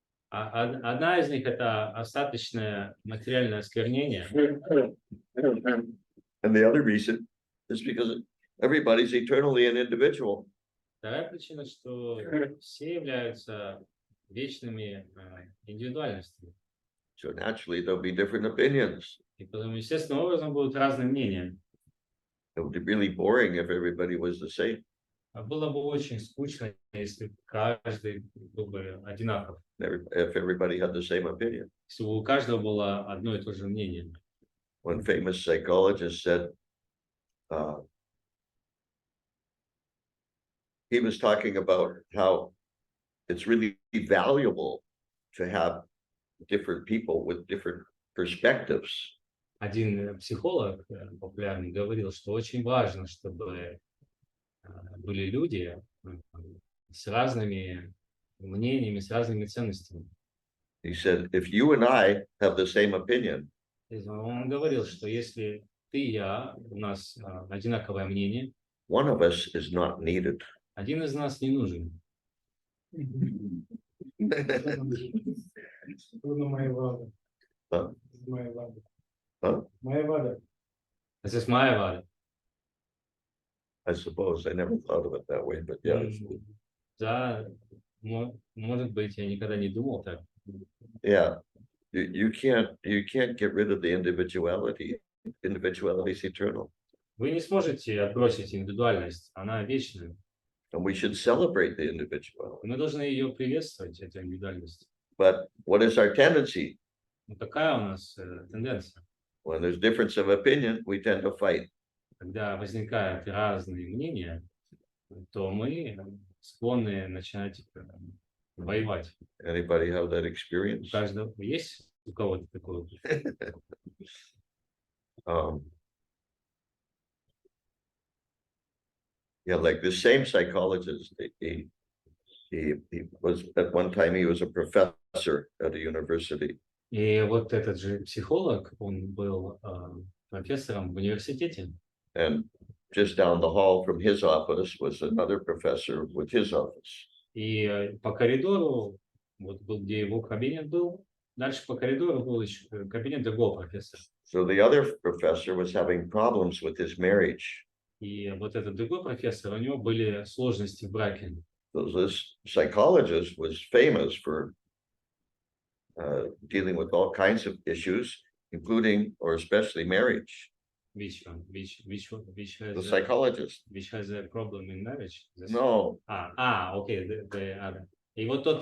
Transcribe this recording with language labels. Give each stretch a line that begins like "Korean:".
Russian: Одна из них это остаточное материальное осквернение.
English: And the other reason is because everybody's eternally an individual.
Russian: Вторая причина, что все являются вечными индивидуальностями.
English: So naturally there'll be different opinions.
Russian: И поэтому, естественным образом, будут разные мнения.
English: It would be really boring if everybody was the same.
Russian: Было бы очень скучно, если каждый был бы одинаков.
English: If everybody had the same opinion.
Russian: Если бы у каждого было одно и то же мнение.
English: One famous psychologist said, he was talking about how it's really valuable to have different people with different perspectives.
Russian: Один психолог популярный говорил, что очень важно, чтобы были люди с разными мнениями, с разными ценностями.
English: He said, if you and I have the same opinion,
Russian: Он говорил, что если ты и я, у нас одинаковое мнение,
English: one of us is not needed.
Russian: один из нас не нужен. Huh?
English: This is my вада. I suppose I never thought of it that way, but yeah.
Russian: Да, может быть, я никогда не думал так.
English: Yeah. You can't get rid of the individuality. Individuality is eternal.
Russian: Вы не сможете отбросить индивидуальность, она вечная.
English: And we should celebrate the individuality.
Russian: Мы должны ее приветствовать, эту индивидуальность.
English: But what is our tendency?
Russian: Ну, какая у нас тенденция?
English: When there's difference of opinion, we tend to fight.
Russian: Когда возникают разные мнения, то мы склонны начинать воевать.
English: Anybody have that
Russian: У
English: experience?
Russian: каждого есть у кого-то такое?
English: Yeah, like the same psychologist, he was at one time he was a professor at a university.
Russian: И вот этот же психолог, он был профессором в университете.
English: And just down the hall from his office was another professor with his office.
Russian: И по коридору, вот был, где его кабинет был, дальше по коридору был еще кабинет другого профессора.
English: So the other professor was having problems with his marriage.
Russian: И вот этот другой профессор, у него были сложности в браке.
English: So this psychologist was famous for dealing with all kinds of issues, including or especially marriage. Which The psychologist. which has a problem in marriage? No, Okay, the other.
Russian: И вот тот